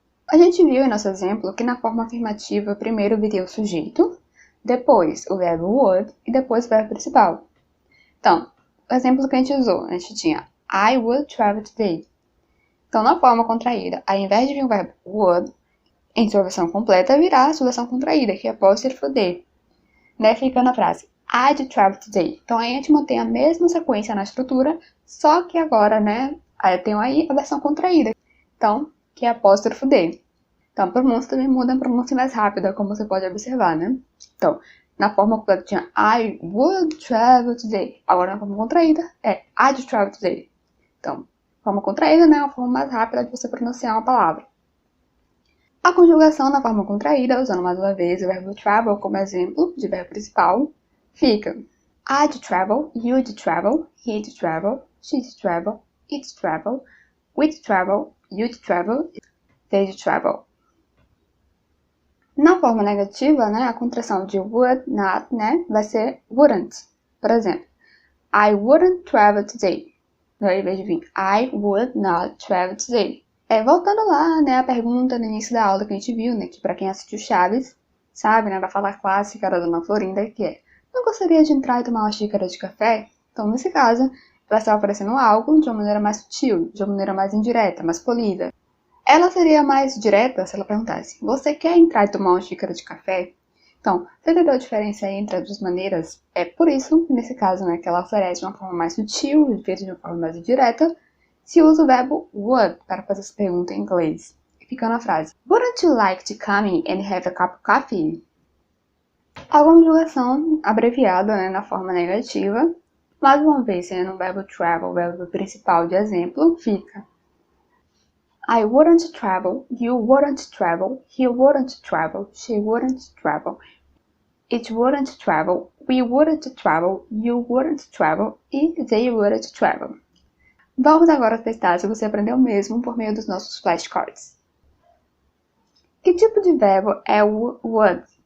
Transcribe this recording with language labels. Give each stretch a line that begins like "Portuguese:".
Portuguese: A gente viu em nosso exemplo que na forma afirmativa primeiro viria o sujeito, depois o verbo would e depois o verbo principal. Então, o exemplo que a gente usou, a gente tinha
English: I would travel today.
Portuguese: Então, na forma contraída, ao invés de vir o verbo would, em sua versão completa virá a sua versão contraída, que é apóstrofo D. Né? Fica na frase
English: I'd travel today.
Portuguese: Então, aí a gente mantém a mesma sequência na estrutura, só que agora, né, aí eu tenho aí a versão contraída. Então, que é apóstrofo D. Então, a pronúncia também muda a pronúncia mais rápida, como você pode observar, né? Então, na forma completa tinha
English: I would travel today.
Portuguese: Agora, na forma contraída, é
English: I'd travel today.
Portuguese: Então, forma contraída, né, é a forma mais rápida de você pronunciar uma palavra. A conjugação na forma contraída, usando mais uma vez o verbo travel como exemplo de verbo principal, fica
English: I'd travel, you'd travel, he'd travel, she'd travel, it'd travel, we'd travel, you'd travel, they'd travel.
Portuguese: Na forma negativa, né, a contração de would, not, né, vai ser wouldn't.
English: Por exemplo, I wouldn't travel today.
Portuguese: Ao invés de vir
English: I would not travel today.
Portuguese: Voltando lá, né, a pergunta no início da aula que a gente viu, né, que para quem assistiu Chaves, sabe, né, da fala clássica da Dona Florinda, que é não gostaria de entrar e tomar uma xícara de café? Então, nesse caso, ela está oferecendo algo de uma maneira mais sutil, de uma maneira mais indireta, mais polida. Ela seria mais direta se ela perguntasse, você quer entrar e tomar uma xícara de café? Então, você entendeu a diferença entre as duas maneiras? É por isso, nesse caso, né, que ela oferece de uma forma mais sutil, feita de uma forma mais indireta, se usa o verbo would para fazer essa pergunta em inglês. E fica na frase,
English: Wouldn't you like to come in and have a cup of coffee?
Portuguese: A conjugação abreviada, né, na forma negativa, mais uma vez sendo o verbo travel, o verbo principal de exemplo, fica
English: I wouldn't travel, you wouldn't travel, he wouldn't travel, she wouldn't travel, it wouldn't travel, we wouldn't travel, you wouldn't travel e they wouldn't travel.
Portuguese: Vamos agora testar se você aprendeu mesmo por meio dos nossos flashcards. Que tipo de verbo é o would?